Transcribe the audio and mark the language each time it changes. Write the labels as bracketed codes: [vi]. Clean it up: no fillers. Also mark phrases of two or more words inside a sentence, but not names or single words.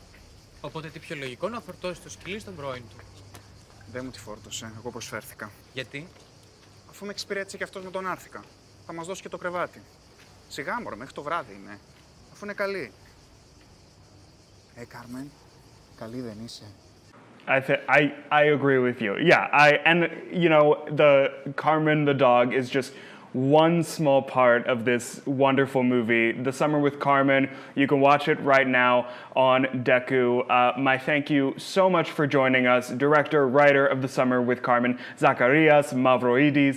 [el] Οπότε τι πιο λογικό να φορτώσει το σκυλί στον πρώην του. Δεν μου τη φόρτωσε, εγώ προσφέρθηκα. Γιατί? Αφού με εξυπηρέτησε και αυτός με τον άρθηκα. Θα μας δώσει και το κρεβάτι. Σιγά μωρέ, μέχρι το βράδυ είναι. Αφού είναι καλή. Κάρμεν, καλή δεν είσαι? [en] I agree with you. Yeah, and you know, the Carmen the dog is just one small part of this wonderful movie, The Summer with Carmen. You can watch it right now on Dekkoo. My thank you so much for joining us, director, writer of The Summer with Carmen, Zacharias Mavroeidis.